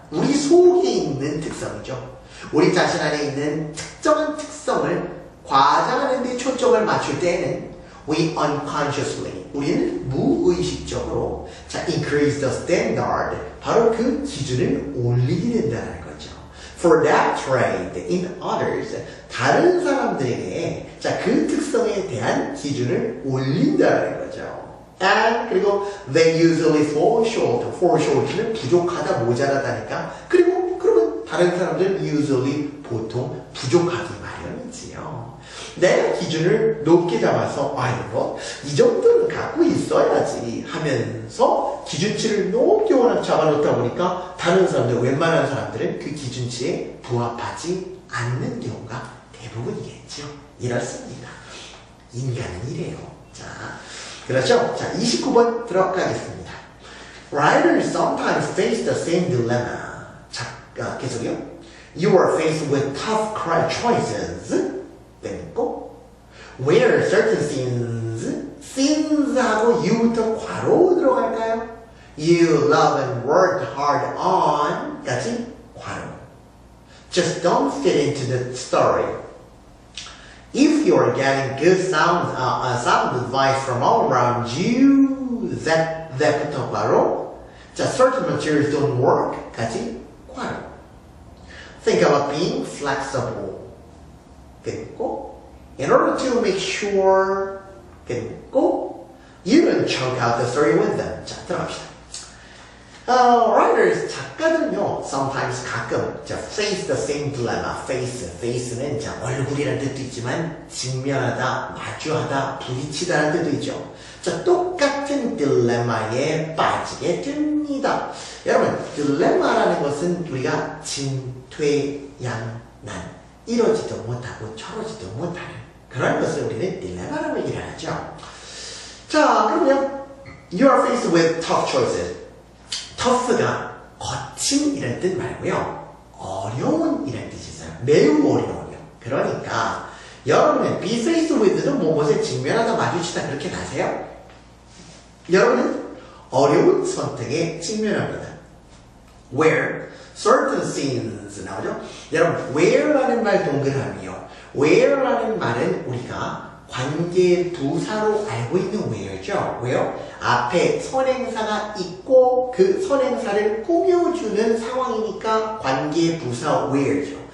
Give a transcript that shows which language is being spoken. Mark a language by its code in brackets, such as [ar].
[ko] 우리 속에 있는 특성이죠. 우리 자신 안에 있는 특정한 특성을 과장하는 데 초점을 맞출 때는 [en] we unconsciously, [ko] 우리는 무의식적으로 자, [en] increase the standard, [ko] 바로 그 기준을 올리게 된다는 거죠. [en] For that trait in others, [ko] 다른 사람들에게 자, 그 특성에 대한 기준을 올린다는 거죠. [en] And [ko] 그리고 [en] they usually fall short. fall short [ko] 는 부족하다, 모자라다니까. 그리고 그러면 다른 사람들은 usually 보통 부족하기 마련이지요. 내가 기준을 높게 잡아서 아이고 이 정도는 갖고 있어야지 하면서 기준치를 높게 워낙 잡아놓다 보니까 다른 사람들, 웬만한 사람들은 그 기준치에 부합하지 않는 경우가 대부분이겠죠. 이렇습니다. 인간은 이래요. 자, 그렇죠? 자, 29번 들어가겠습니다. [en] Writers sometimes face the same dilemma. [ko] 자, 계속요. [en] You are faced with tough choices. [ko] 땡고. [en] Where certain sins [ko] 하고 you부터 괄호 들어갈까요? [en] You love and work hard on [ko] 까지 괄호. [en] Just don't fit into the story. If you're getting good sound advice from all around you, that [ko] 부터 괄호. [en] 자, certain materials don't work [ko] 까지 괄호. [en] Think about being flexible. [ko] 끊고. [en] In order to make sure [ko] 끊고. [en] You don't choke out the story with them. [ko] 자, 들어갑시다. Writers, 작가들은요, sometimes 가끔, 자, face the same dilemma. face는 자, 얼굴이라는 뜻도 있지만, 직면하다, 마주하다, 부딪히다라는 뜻도 있죠. 자, 똑같은 딜레마에 빠지게 됩니다. 여러분, 딜레마라는 것은 우리가 진퇴양난, 이러지도 못하고 저러지도 못하는 그런 것을 우리는 딜레마라고 얘기를 하죠. 자, 그러면 [en] you are faced with tough choices. [ko] tough가 거친 이런 뜻 말고요. 어려운 이런 뜻이 있어요. 매우 어려워요. 그러니까 여러분은 be faced with는 무엇에 직면하다 마주치다 그렇게 나세요? 여러분은 어려운 선택에 직면합니다. [en] Where certain sins [ko] 나오죠? 여러분 where라는 말 동그라미요. where라는 말은 우리가 관계 부사로 알고 있는 where죠. 왜요? 앞에 선행사가 있고 그 선행사를 꾸며주는 상황이니까 관계 부사 where죠.